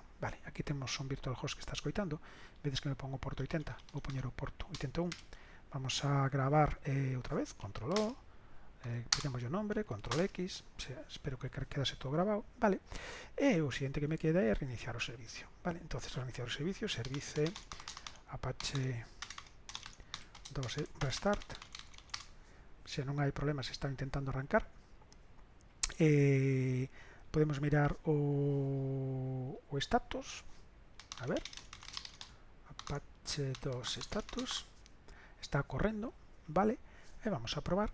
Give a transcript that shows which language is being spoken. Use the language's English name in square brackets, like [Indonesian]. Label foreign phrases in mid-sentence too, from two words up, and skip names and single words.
[Galician] Vale, aquí temos un virtual host que está escoitando, vedes que me pongo porto 80, vou poñer o porto 81, vamos a gravar outra vez, control O, ponemos o nombre, control X, espero que quedase todo grabado, vale, e o siguiente que me queda é reiniciar o servicio, vale, entonces reiniciar o servicio, service Apache 2 restart, se non hai problemas, está intentando arrancar. Podemos mirar o status, a ver, Apache 2 status, está correndo, vale, e vamos a probar.